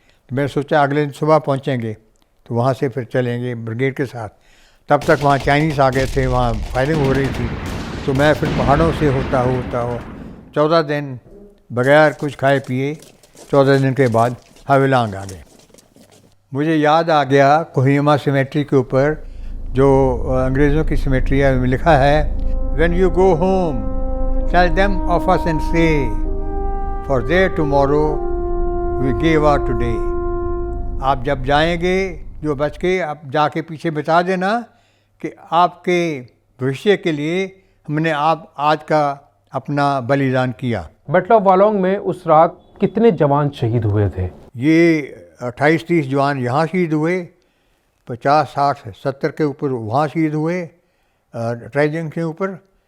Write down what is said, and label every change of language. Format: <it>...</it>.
<hi>तो मैंने सोचा अगले दिन सुबह पहुँचेंगे, तो वहाँ से फिर चलेंगे ब्रिगेड के साथ। तब तक वहाँ चाइनीज़ आ गए थे, वहाँ फायरिंग हो रही थी। तो मैं फिर पहाड़ों से होता हो 14 दिन बगैर कुछ खाए पिए, 14 दिन के बाद हवेलांग आ गए। मुझे याद आ गया कोहिमा सिमेट्री के ऊपर जो अंग्रेज़ों की सिमेट्री है, में लिखा है,</hi> <en>When you go home, tell them of us and say, for there tomorrow we gave our today.</en> <hi>आप जब जाएंगे, जो बच के आप जाके पीछे बता देना कि आपके भविष्य के लिए हमने आज का अपना बलिदान किया। बैटल ऑफ वालोंग में उस रात कितने जवान शहीद हुए थे? ये 28-30 जवान यहाँ शहीद हुए, 50, 60, 70 के ऊपर वहाँ शहीद हुए ट्राई जंक्शन के ऊपर।</hi>